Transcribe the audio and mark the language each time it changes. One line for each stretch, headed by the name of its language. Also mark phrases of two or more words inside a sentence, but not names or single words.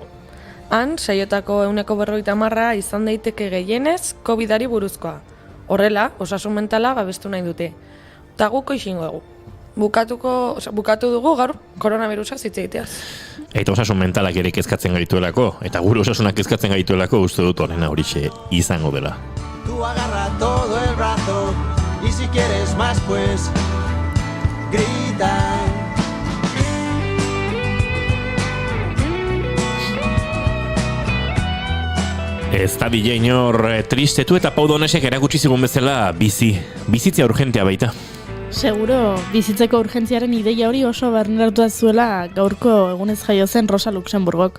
Basque: Han, 6etako 50% izan daiteke gehienez COVID-ari buruzkoa. Horrela, osasun mentala babestu nahi dute. Ta guk hoixingo dugu. Bukatu dugu gaur koronavirusa hitz egiteaz. Eta osasun mentalak ere kezkatzen gaituelako, eta gure osasunak kezkatzen gaituelako uste dut horrena horixe izango dela.
Spanish: Tú agarra todo el brazo y si quieres más pues grita.
Basque: Ez da bile inor tristetu eta Pau Donesek erakutsi zigun bezala bizitzea urgentea baita. Seguro, bizitzeko urgentziaren ideia hori oso barneratu zuela gaurko egunez jaio zen Rosa Luxemburgok.